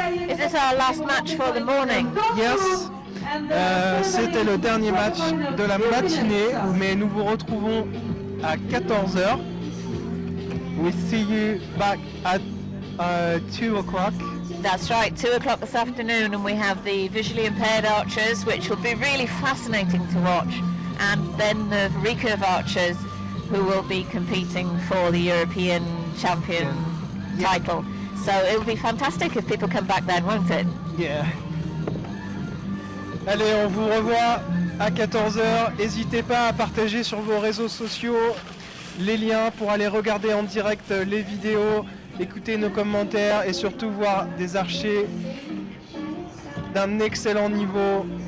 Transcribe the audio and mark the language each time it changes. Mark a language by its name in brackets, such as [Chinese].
[English] Is this our last match for the morning? Yes. [French] C'était le dernier match de la matinée, mais nous vous retrouvons à 14h. [English] We see you back at 2 o'clock. That's right, 2 o'clock this afternoon, and we have the visually impaired archers, which will be really fascinating to watch, and then the recurve archers, who will be competing for the European champion title. So it will be fantastic if people come back then, won't it? [French] Yeah. Allez, on vous revoit à 14h. N'hésitez pas à partager sur vos réseaux sociaux les liens pour aller regarder en direct les vidéos, écouter nos commentaires et surtout voir des archers d'un excellent niveau.